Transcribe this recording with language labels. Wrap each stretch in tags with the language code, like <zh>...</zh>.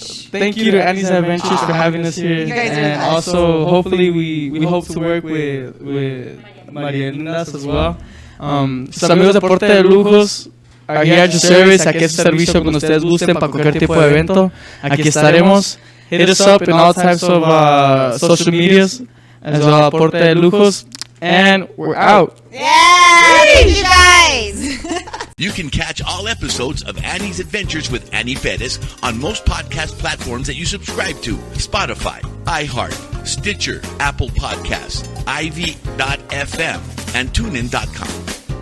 <en>Thank you to Annie's Adventures for having us here, and also hopefully we hope to work with María Lindas as well.</en> <es>Sus amigos de</es> <en>Porte De Lujos are here at your service.</en> <es>Aquí es su servicio cuando ustedes gusten para cualquier tipo de evento. Aquí estaremos.</es> <en>Hit us up in all types of social medias as well. Porte De Lujos, and we're out. Yay! You guys! You can catch all episodes of Annie's Adventures with Annie Perez on most podcast platforms that you subscribe to: Spotify, iHeart, Stitcher, Apple Podcasts, Ivy.fm, and TuneIn.com.</en>